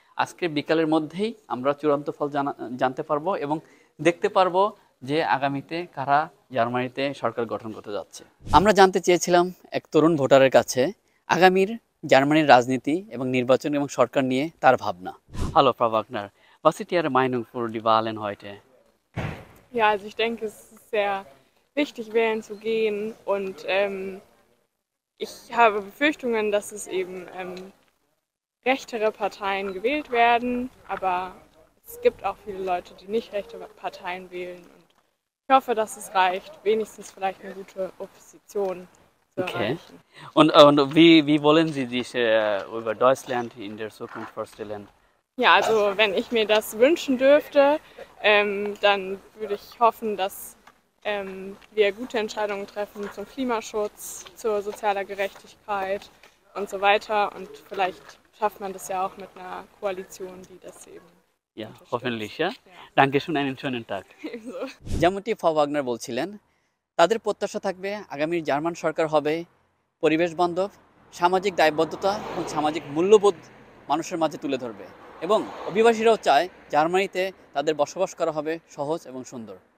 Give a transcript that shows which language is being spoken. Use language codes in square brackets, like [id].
[bn] আজকে বিকালের মধ্যেই আমরা চূড়ান্ত ফল জানতে পারবো এবং দেখতে পারবো যে আগামীতে কারা জার্মানিতে সরকার গঠন করতে যাচ্ছে। আমরা জানতে চেয়েছিলাম এক তরুণ ভোটারের কাছে আগামীর জার্মানির রাজনীতি এবং নির্বাচন এবং সরকার নিয়ে তার ভাবনা। [de] Hallo Frau Wagner, was ist Ihre Meinung für die Wahlen heute? Ja, also ich denke, es ist sehr wichtig, wählen zu gehen und ich habe Befürchtungen, dass es eben rechtere Parteien gewählt werden, aber es gibt auch viele Leute, die nicht rechte Parteien wählen und ich hoffe, dass es reicht, wenigstens vielleicht eine gute Opposition zu erreichen. Und wie wollen Sie sich über Deutschland in der Zukunft vorstellen? Ja, also wenn ich mir das wünschen dürfte, dann würde ich hoffen, dass wir gute Entscheidungen treffen zum Klimaschutz, zur sozialer Gerechtigkeit und so weiter. Und vielleicht schafft man das ja auch mit einer Koalition, die das eben Ja, hoffentlich, ja. Dankeschön, einen schönen Tag. [bn] যেমনটি ফ্রাউ Wagner বলছিলেন, তাদের প্রত্যাশা থাকবে আগামীর German সরকার হবে পরিবেশ বান্ধব, সামাজিক দায়বদ্ধতা এবং সামাজিক মূল্যবোধ মানুষের মাঝে তুলে ধরবে এবং অভিবাসীরাও চায় জার্মানিতে তাদের বসবাস করা হবে সহজ এবং সুন্দর।